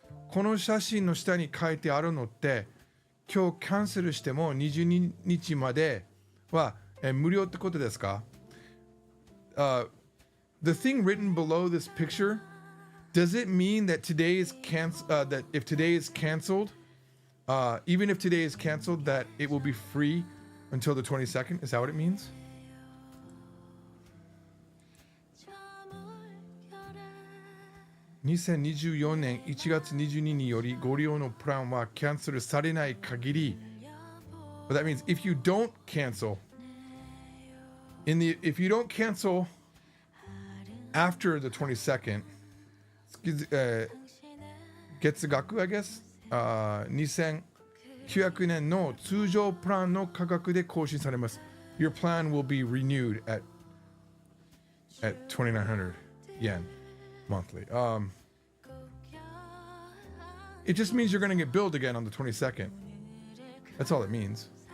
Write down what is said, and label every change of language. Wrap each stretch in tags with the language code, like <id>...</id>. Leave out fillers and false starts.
<ja>この写真の下に書いてあるのって今日キャンセルしても22日までは無料ってことですか?</ja> <en>The thing written below this picture, does it mean that today is that if today is canceled, even if today is canceled, that it will be free until the 22nd? Is that what it means?</en> <ja>(2024年1月22日によりご利用のプランはキャンセルされない限り</ja> <en>But that means if you don't cancel if you don't cancel after the 22nd, Getsugaku, I guess,</en> <ja>2900年の通常プランの価格で更新されます.</ja> <en>Your plan will be renewed at 2,900 yen monthly. It just means you're going to get billed again on the 22nd. That's all it means.</en>